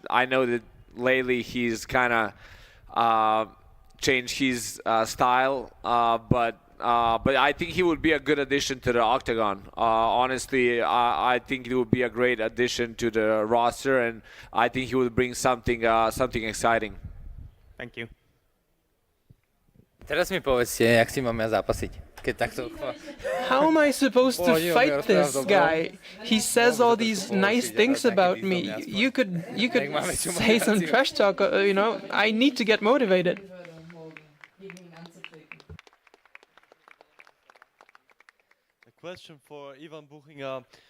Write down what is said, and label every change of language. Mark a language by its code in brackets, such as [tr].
[en] I know that lately he's kind of changed his style, but I think he would be a good addition to the OKTAGON. Honestly, I think he would be a great addition to the roster, and I think he would bring something exciting. Thank you. [sk] Teraz mi povedzte, jak si mám ja zápasiť, keď takto... [en] How am I supposed to fight this guy? He says all these nice things about me. You could say some trash talk, you know. I need to get motivated. A question for Ivan Buchinger.